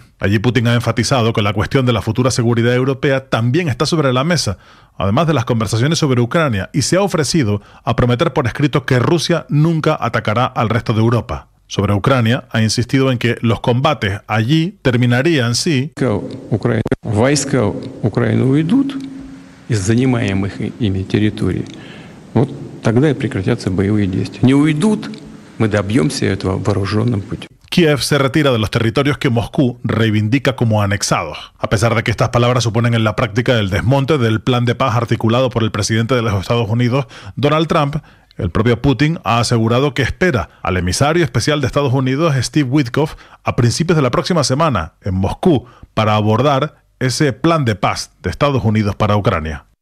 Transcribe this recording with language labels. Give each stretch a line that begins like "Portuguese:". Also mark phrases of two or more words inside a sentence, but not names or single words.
Spanish: Allí Putin ha enfatizado que la cuestión de la futura seguridad europea también está sobre la mesa, además de las conversaciones sobre Ucrania, y se ha ofrecido a prometer por escrito que Rusia nunca atacará al resto de Europa. Sobre Ucrania, ha insistido en que los combates allí terminarían si
Russian: войска Украины уйдут из занимаемых ими территорий, вот тогда и прекратятся боевые действия. Не уйдут, мы добьемся этого вооруженным путем.
Spanish: Kiev se retira de los territorios que Moscú reivindica como anexados, a pesar de que estas palabras suponen en la práctica el desmonte del plan de paz articulado por el presidente de los Estados Unidos, Donald Trump. El propio Putin ha asegurado que espera al emisario especial de Estados Unidos, Steve Witkoff, a principios de la próxima semana en Moscú para abordar ese plan de paz de Estados Unidos para Ucrania.